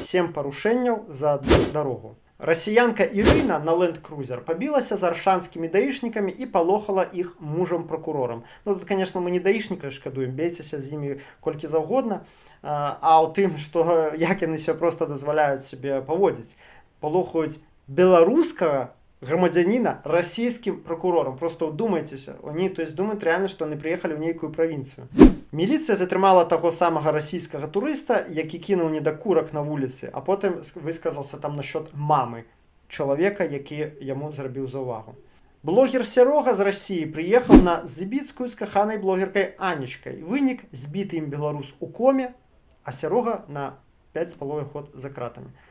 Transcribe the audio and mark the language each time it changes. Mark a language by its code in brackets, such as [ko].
[be] 7 парушэнняў за одну дарогу. Расіянка Ірына на ленд-крузер пабілася з аршанскімі даішнікамі і палохала іх мужам-пракурорам. [ru] Ну тут, конечно, [be] мы не даішнікаў шкадуем, бейцеся з імі колькі заўгодна, а ў тым, што як яны сябе проста дазваляюць сябе паводзіць. Палохаюць беларускага грамадзяніна расійскім прокурорам. [ru] Просто вдумайтеся. Они, то есть, думают реально, что они приехали в нейкую провинцию. [be] Міліцыя затрымала таго самага расійскага турыста, які кінуў недакурак на вуліцы, а потым высказался там насчет мамы чалавека, які яму зрабіў заўвагу. Блогер Серога з Расіі прыехаў на збіцкую з каханай блогеркай Анечкай. Вынік — збіты ім беларус у коме, а Серога на 5,5 год за кратамі.